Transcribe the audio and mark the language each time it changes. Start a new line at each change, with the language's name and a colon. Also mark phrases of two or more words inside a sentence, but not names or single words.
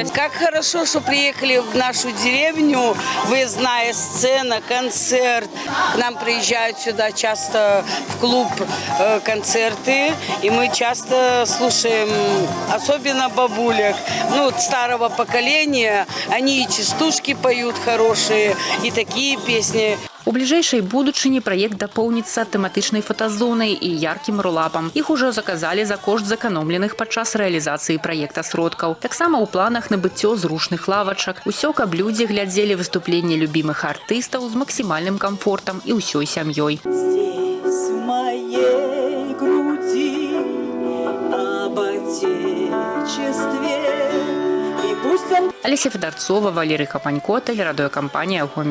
Russian: Как хорошо, что приехали в нашу деревню, выездная сцена, концерт. К нам приезжают сюда часто в клуб концерты, и мы часто слушаем, особенно бабулек, старого поколения. Они и частушки поют хорошие, и такие песни.
Belarusian: У бліжэйшай будучыні праект дапоўніцца тэматычнай фотазонай і яркім рулапам. Іх ужо заказалі за кошт зэканомленых падчас рэалізацыі праекта сродкаў. Таксама ў планах набыццё зручных лавачак. Усё, каб людзі глядзелі выступленне любімых артыстаў з максімальным камфортам і ўсёй сям'ёй.
Russian: Здесь в моей груди об отечестве. Олеся Федорцова, Валерий Капанько, телерадиокомпания «Гомель».